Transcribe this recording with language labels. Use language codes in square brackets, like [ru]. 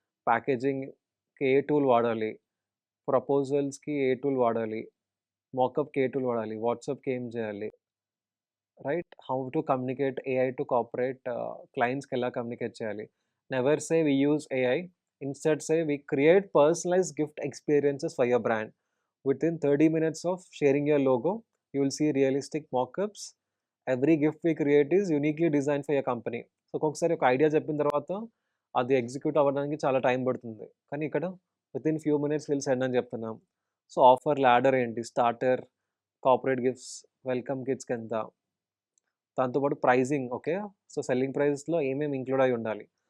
[te] ప్యాకేజింగ్‌కి ఏ tool వాడాలి? ప్రపోజల్స్‌కి ఏ tool వాడాలి? మాకప్‌కి ఏ tool వాడాలి? వాట్సాప్‌కి ఏం చేయాలి? Right? [en] how to communicate AI to [te] corporate క్లయింట్స్‌కి ఎలా కమ్యూనికేట్ చేయాలి? [en] Never say we use AI. Instead say we create personalized gift experiences for your brand. Within 30 minutes of sharing your logo, you will see realistic mockups. Every gift we create is uniquely designed for your company. [te] So, ఒక్కొక్కసారి ఒక idea చెప్పిన తర్వాత అది execute అవ్వడానికి చాలా time పడుతుంది. కానీ ఇక్కడ [en] within few minutes will send [te] అని చెప్తున్నాం. సో, ఆఫర్ లాడర్ ఏంటి? స్టార్టర్, కార్పొరేట్ గిఫ్ట్స్, వెల్కమ్ కిట్స్‌కి ఎంత? దాంతోపాటు ప్రైజింగ్ ఓకే. సో, సెల్లింగ్ ప్రైస్‌లో ఏమేమి ఇంక్లూడ్ అయ్యి ఉండాలి?